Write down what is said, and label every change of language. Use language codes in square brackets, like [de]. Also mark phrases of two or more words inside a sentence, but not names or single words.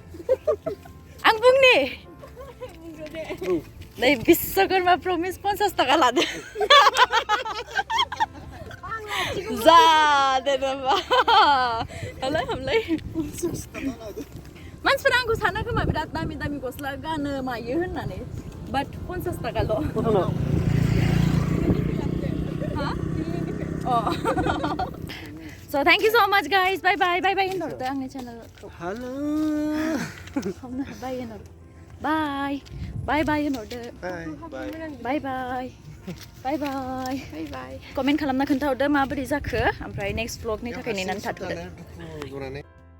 [brx] आं बुंनि नै बिश्वकर्मा प्रमिस 50 थाखा लादो जा दे नामा हामलाय मानसिफोरा आंखौ सानो खोमा बिराद दामि दामि गस्ला गानो मायो होननानै बाट 50 थाखाल' [en] So thank you so much guys bye bye [brx] होनहरदो आंनि चेनेलखौ [en] हेलो [brx] बाय होनहर बाय होनहरदो बाय कमेन्ट खालामना खोन्थाहरदो माबोरै जाखो ओमफ्राय [en] next vlog [brx] थाखाय नेनानै थाथ'दो